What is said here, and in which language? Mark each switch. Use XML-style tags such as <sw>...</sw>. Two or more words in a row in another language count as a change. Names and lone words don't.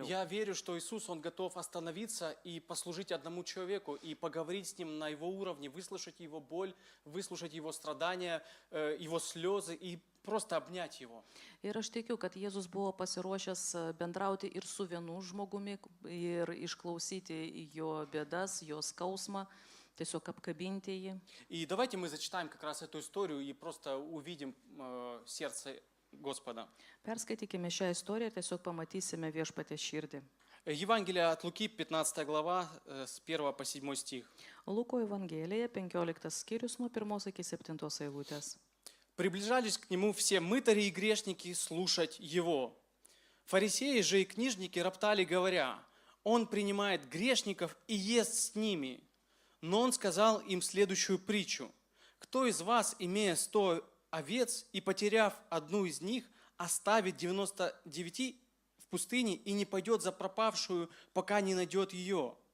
<ru>Я верю, что Иисус, Он готов остановиться и послужить одному человеку, и поговорить с ним на его уровне, выслушать его боль, выслушать его страдания, его слезы и просто обнять его.</ru> <lt>Ir aš tikiu, kad Jėzus buvo pasiruošęs bendrauti ir su vienu žmogumi ir išklausyti jo bėdas, jo skausmą, tiesiog apkabinti jį.</lt> <ru>И давайте мы зачитаем как раз эту историю и просто увидим сердце Господа.</ru> <lt>Perskaitykime šią istoriją, tiesiog pamatysime viešpatės širdį.</lt> <ru>Евангелие от Луки, 15 глава, с 1 по 7 стих.</ru> <lt>Luko Evangelija, 15 skyrius nuo 1 iki 7 eilutės.</lt> <ru>Приближались к нему все мытари и грешники слушать его. Фарисеи же и книжники роптали, говоря: он принимает грешников и ест с ними. Но он сказал им следующую притчу: кто из вас, имея 100 овец и потеряв одну из них, оставит 99 в пустыне и не пойдет за пропавшую, пока не найдет ее?</ru>